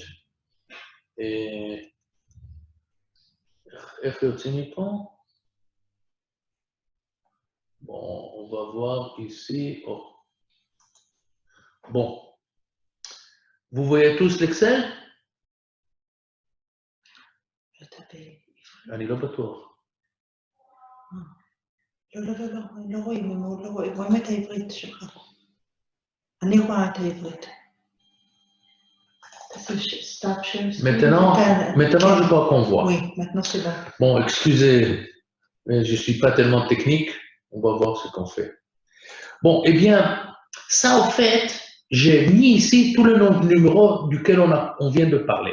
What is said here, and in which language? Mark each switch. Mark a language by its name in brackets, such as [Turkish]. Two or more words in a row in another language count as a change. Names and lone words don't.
[French] Et bon, on va voir ici. Oh. Bon. Vous voyez tous l'Excel? Je vais taper. [Hebrew] אני לא בטוח. לא רואים את העברית שלך. אני רואה את העברית. [French] Maintenant, je crois qu'on voit. Oui, maintenant c'est bon. Bon, excusez, mais je ne suis pas tellement technique. On va voir ce qu'on fait. Bon, eh bien, ça, au fait, j'ai mis ici tout le nom de numéro duquel on vient de parler.